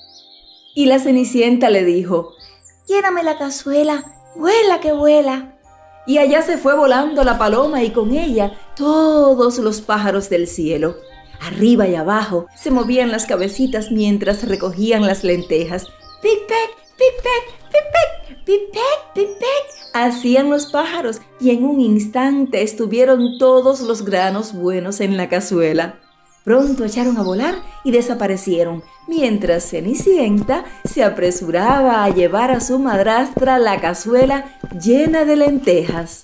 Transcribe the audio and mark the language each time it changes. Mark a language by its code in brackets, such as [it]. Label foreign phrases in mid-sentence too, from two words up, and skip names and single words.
[es] Y la Cenicienta le dijo: Lléname la cazuela, vuela que vuela. Y allá se fue volando la paloma y con ella todos los pájaros del cielo. Arriba y abajo se movían las cabecitas mientras recogían las lentejas. ¡Pic-pec, pic-pec, pic-pec, pic-pec, pic-pec! Hacían los pájaros y en un instante estuvieron todos los granos buenos en la cazuela. Pronto echaron a volar y desaparecieron, mientras Cenicienta se apresuraba a llevar a su madrastra la cazuela llena de lentejas.